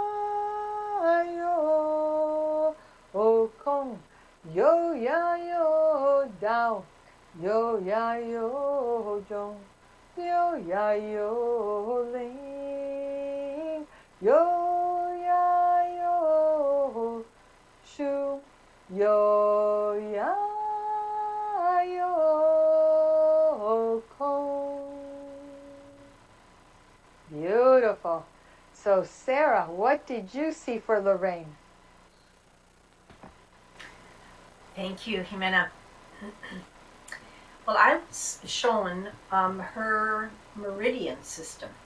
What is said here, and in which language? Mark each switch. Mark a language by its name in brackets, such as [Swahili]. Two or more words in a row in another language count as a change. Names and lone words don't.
[English] yo kong, yo ya yo dao, yo ya yo jong, yo ya yo ling, yo ya yo shu, yo ya yo kong. Beautiful. So Sarah, what did you see for Lorraine? Thank you, Jimena. Well, I was shown her meridian system.